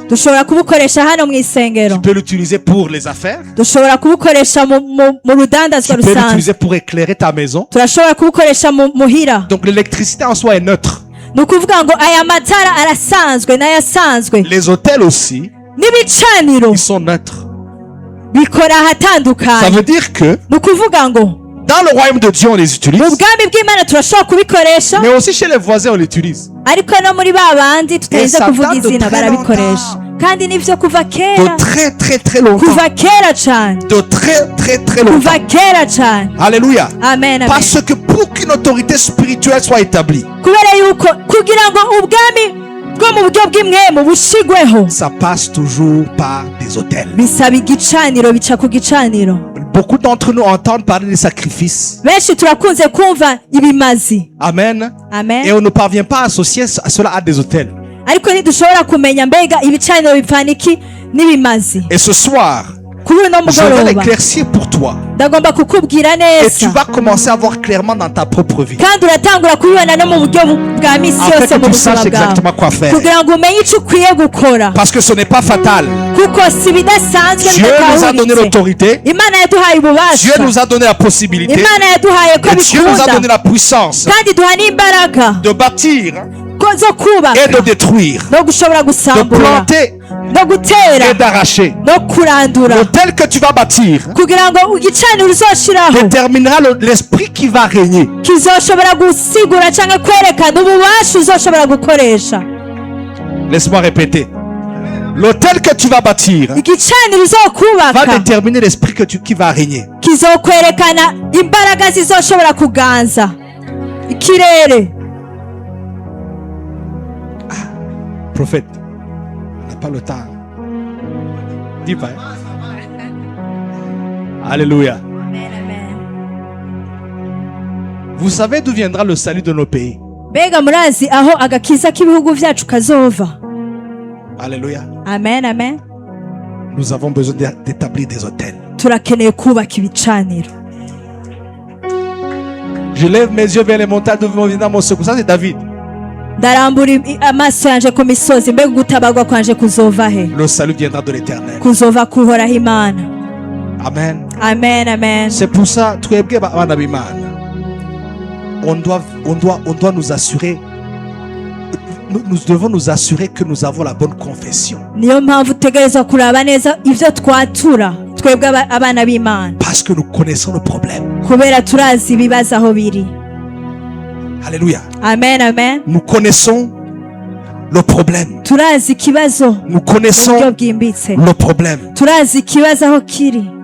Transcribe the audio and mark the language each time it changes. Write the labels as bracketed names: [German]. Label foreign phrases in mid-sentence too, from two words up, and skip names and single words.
[Rundi] Dushobora kubukoresha hano mu isengero, [French] tu peux l'utiliser pour les affaires, [Rundi] dushobora kubukoresha mu rudandazwa [French] tu peux [Rundi] rusanzwe, [French] l'utiliser pour éclairer ta maison. [Rundi] turashobora kubukoresha muhira. [French] Donc l'électricité en soi est neutre. [Rundi] Ni ukuvuga ngo aya matara arasanzwe n'ayasanzwe, [French] Les autels aussi, [Rundi] n'ibicaniro [French] ils sont neutres. [Rundi] bikora [French] Ça [Rundi] ahatandukanye. [French] veut dire que [Rundi] Ni ukuvuga ngo [French] dans le royaume de Dieu, on les utilise, [Rundi] mu bwami bw'Imana turashobora kubikoresha, [French] mais aussi chez les voisins, on l'utilise. [Rundi] ariko no muri ba bandi tutarinze [French] Et ça [Rundi] kuvuga [French] date de [Rundi] izina [French] très [Rundi] barabikoresha, kandi nivyo kuva [French] De [Rundi] kera, [French] très très très longtemps. [Rundi] kuva kera cane, [French] De très très très longtemps. [Rundi] kuva kera cane. [French] Alléluia. Amen, amen. Parce que pour qu'une autorité spirituelle soit établie, [Rundi] kubera yuko kugira ngo ubwami bwo mu buryo bw'imwemu bushigweho [French] ça passe toujours par des autels. [Rundi] bisaba igicaniro, bica ku gicaniro. [French] Beaucoup d'entre nous entendent parler des sacrifices. [Rundi] Benshi turakunze kumva ibimazi. [French] Amen. Et Amen. on ne parvient pas à associer cela à des autels. [Rundi] Ariko ntidushobora kumenya mbega ibicaniro bipfana iki n'ibimazi. [French] Et ce soir, [Rundi] Kuri uno [French] je vais [Rundi] mugoroba [French] l'éclaircir pour toi. [Rundi] ndagomba kukubwira [French] Et tu [Rundi] neza, [French] vas commencer à voir clairement dans ta propre vie. [Rundi] kandi uratangura kubibona no mu buryo bwa misi [French] Afin [Rundi] yose [French] que [Rundi] mu [French] tu [Rundi] buzima [French] saches exactement [Rundi] bwawe, [French] quoi faire. [Rundi] kugira ngo umenye icyo ukwiye gukora, [French] Parce que ce n'est pas fatal. [Rundi] kuko si bidasanzwe [French] Dieu nous a donné [Rundi] bidatahuritse. [French] l'autorité. [Rundi] Imana yaduhaye [French] Dieu [Rundi] ububasha, [French] nous a donné la possibilité. [Rundi] Imana yaduhaye ko [French] Et Dieu nous a donné [Rundi] bikunda, [French] la puissance [Rundi] kandi duha n'imbaraga [French] de bâtir [Rundi] zo kubaka [French] et de détruire, [Rundi] no gushobora [French] de [Rundi] gusambura [French] planter [Rundi] no gutera [French] et d'arracher. [Rundi] no kurandura, [French] L'autel que tu vas bâtir [Rundi] kugira ngo igicaniro uzoshiraho [French] déterminera l'esprit qui va régner. [Rundi] kizoshobora gusigura cyangwa kwerekana ububasha uzoshobora gukoresha. [French] Laisse-moi répéter. L'autel que tu vas bâtir [Rundi] Igicaniro [French] va [Rundi] uzokubaka [French] déterminer l'esprit qui va régner. [Rundi] kizokwerekana imbaraga zizoshobora kuganza ikirere. [French] Prophète, on n'a pas le temps. Dis pas. Alléluia. Vous savez d'où viendra le salut de nos pays? [Rundi] Mbega murazi aho agakiza k'ibihugu vyacu kazova? [French] Alléluia. Amen, amen. Nous avons besoin d'établir des hôtels. [Rundi] Turakeneye kubaka ibicaniro. [French] Je lève mes yeux vers les montagnes d'où vient mon secours. Ça, c'est David. [Rundi] Ndarambura amaso yanje ku misozi, mbega gutabarwa kwanje kuzova he? [French] Le salut viendra de l'Éternel. [Rundi] Kuzova kuhoraho Imana. [French] Amen. Amen, amen. C'est pour ça, [Rundi] twebwe bana b'Imana, [French] on doit nous assurer, nous devons nous assurer que nous avons la bonne confession. [Rundi] Niyo mpamvu tutegerezwa kuraba neza ivyo twatura twebwe abana b'Imana, [French] Parce que nous connaissons le problème. [Rundi] kubera turazi ibibazo aho biri. [French] Alléluia. Amen, amen. Nous connaissons le problème. [Rundi] Turazi ikibazo [French] Nous [Rundi] mu buryo [French] connaissons [Rundi] bwimbitse, [French] le problème. [Rundi] turazi ikibazo aho kiri.